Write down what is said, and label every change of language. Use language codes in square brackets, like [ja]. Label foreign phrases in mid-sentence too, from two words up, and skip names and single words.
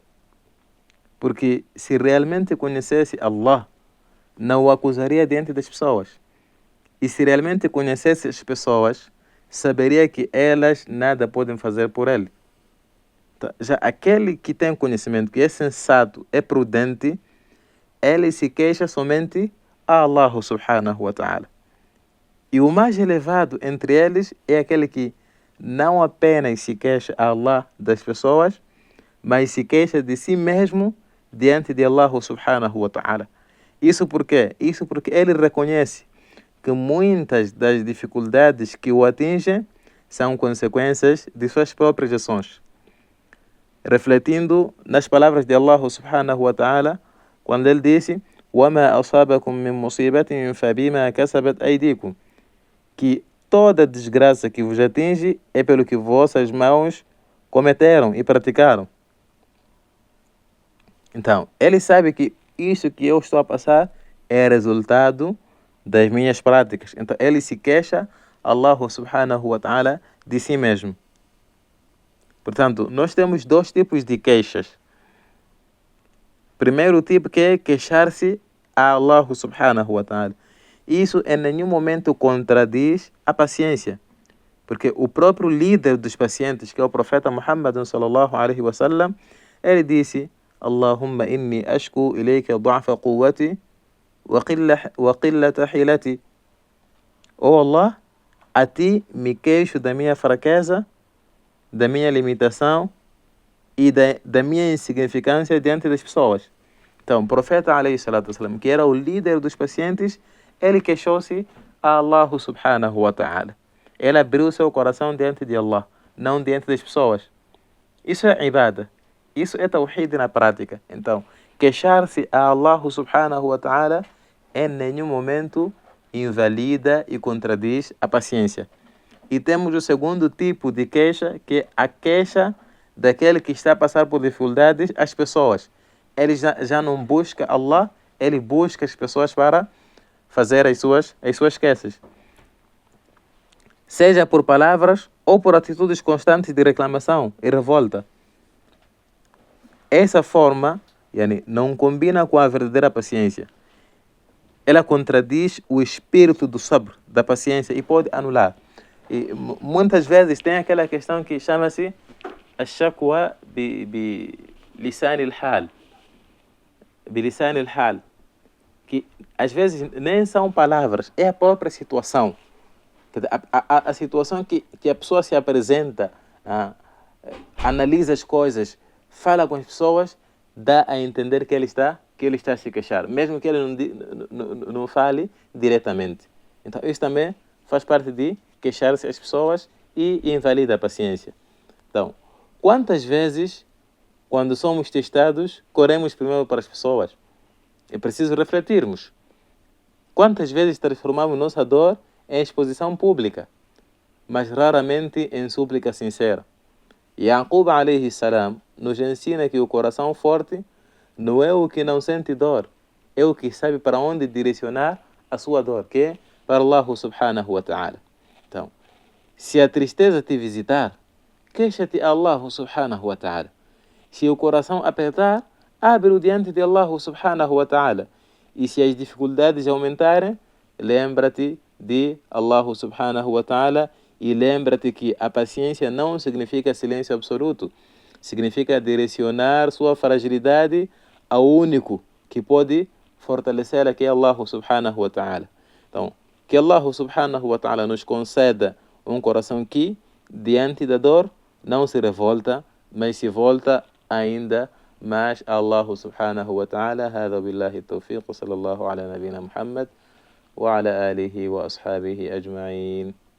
[pt] Porque se realmente conhecesse Allah, não o acusaria diante das pessoas. E se realmente conhecesse as pessoas, saberia que elas nada podem fazer por ele. Já aquele que tem conhecimento, que é sensato, é prudente, ele se queixa somente a [ar] الله سبحانه وتعالى. [pt] E o mais elevado entre eles é aquele que não apenas se queixa a Allah das pessoas, mas se queixa de si mesmo diante de [ar] الله سبحانه وتعالى. [pt] Isso por quê? Isso porque ele reconhece que muitas das dificuldades que o atingem são consequências de suas próprias ações. Refletindo nas palavras de [ar] الله سبحانه وتعالى, [pt] quando ele disse: [ar] وَمَا أَصَابَكُم مِّن مُّصِيبَةٍ فَبِمَا كَسَبَتْ أَيْدِيكُم, [pt] que toda desgraça que vos atinge é pelo que vossas mãos cometeram e praticaram. Então, ele sabe que isso que eu estou a passar é resultado das minhas práticas. Então, ele se queixa [ar] الله سبحانه وتعالى [pt] de si mesmo. Portanto, nós temos dois tipos de queixas. Primeiro tipo, que é queixar-se a [ar] الله سبحانه وتعالى. [pt] Isso em nenhum momento contradiz a paciência. Porque o próprio líder dos pacientes, que é o profeta Muhammad [ar] صلى الله عليه وسلم, [pt] ele disse: [ar] اللهم إني أشكو إليك ضعف قوتي وقلة حيلتي. [pt] Oh Allah, a ti me queixo da minha fraqueza, da minha limitação e da minha insignificância diante das pessoas. Então, o profeta [ar] عليه الصلاة والسلام, [pt] que era o líder dos pacientes, ele queixou-se a [ar] الله سبحانه وتعالى. [pt] Ele abriu seu coração diante de Allah, não diante das pessoas. Isso é ibada. Isso é tawhid na prática. Então, queixar-se a [ar] الله سبحانه وتعالى [pt] em nenhum momento invalida e contradiz a paciência. E temos o segundo tipo de queixa, que é a queixa daquele que está a passar por dificuldades às pessoas. Ele já não busca Allah, ele busca as pessoas para fazer as suas queixas. Seja por palavras ou por atitudes constantes de reclamação e revolta. Essa forma não combina com a verdadeira paciência. Ela contradiz o espírito do sabr, da paciência, e pode anular. E muitas vezes tem aquela questão que chama-se [ar] الشكوى بلسان الحال. بلسان الحال. [pt] Que às vezes nem são palavras, é a própria situação. A situação que a pessoa se apresenta, analisa as coisas, fala com as pessoas, dá a entender que ele está a se queixar, mesmo que ele não fale diretamente. Então, isso também faz parte de queixar-se às pessoas e invalida a paciência. Então, Quantas vezes, quando somos testados, corremos primeiro para as pessoas? É preciso refletirmos. Quantas vezes transformamos nossa dor em exposição pública, mas raramente em súplica sincera? Yaqub [ar] عليه السلام [pt] nos ensina que o coração forte não é o que não sente dor, é o que sabe para onde direcionar a sua dor, que é para [ar] الله سبحانه وتعالى. [pt] Então, se a tristeza te visitar, queixa-te a [ar] الله سبحانه وتعالى. [pt] Se o coração apertar, abre-o diante de [ar] الله سبحانه وتعالى. [pt] E se as dificuldades aumentarem, lembra-te de [ar] الله سبحانه وتعالى [pt] e lembra-te que a paciência não significa silêncio absoluto. Significa direcionar sua fragilidade ao único que pode fortalecê-la, que é [ar] الله سبحانه وتعالى. [pt] Então, que [ar] الله سبحانه وتعالى [pt] nos conceda um coração que, diante da dor, não se revolta, mas se volta ainda mais a [ar] الله سبحانه وتعالى. هذا بالله التوفيق وصلى الله على نبينا محمد وعلى آله وأصحابه أجمعين.